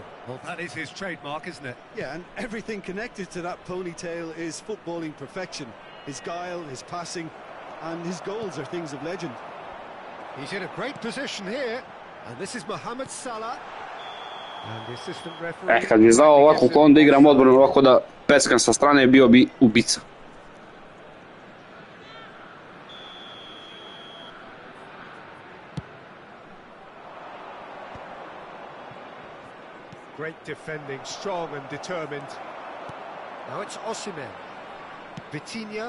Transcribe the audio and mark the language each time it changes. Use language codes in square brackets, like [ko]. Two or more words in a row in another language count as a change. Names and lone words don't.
[en] Well, that is his trademark, isn't it? Yeah, and everything connected to that ponytail is footballing perfection. His guile, his passing, and his goals are things of legend. He's in a great position here. And this is Mohamed Salah. And the assistant referee... [sr] Kad bi znao ovako ko onda igram odbranu, ovako da peckam sa strane, bio bi ubica. [en] Great defending, strong and determined. Now it's Osimhen. Vitinha.